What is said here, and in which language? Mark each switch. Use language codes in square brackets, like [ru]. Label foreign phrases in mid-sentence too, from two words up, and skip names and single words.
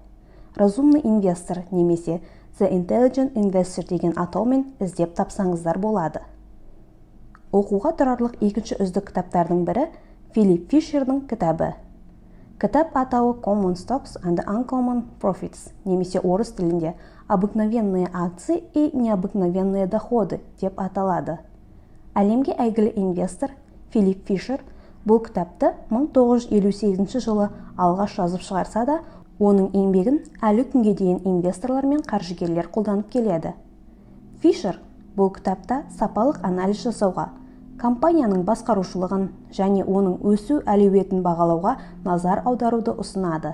[kk] Разумный инвестор немесе The Intelligent Investor деген атаумен іздеп тапсаңыздар болады. Оқуға тұрарлық екінші үздік кітаптардың бірі Филипп Фишердің кітабы. Кітап атауы Common Stocks and Uncommon Profits, немесе орыс тілінде обыкновенные акции и необыкновенные доходы деп аталады. Әлемге әйгілі инвестор Филипп Фишер бұл кітапты 1958 жылы алғаш жазып шығарса да, оның еңбегін әлі күнге дейін инвесторлар мен қаржыгерлер қолданып келеді. Фишер бұл кітапта сапалық анализ жасауға, компанияның басқарушылығын және оның өсу әлеуетін бағалауға назар аударуды ұсынады.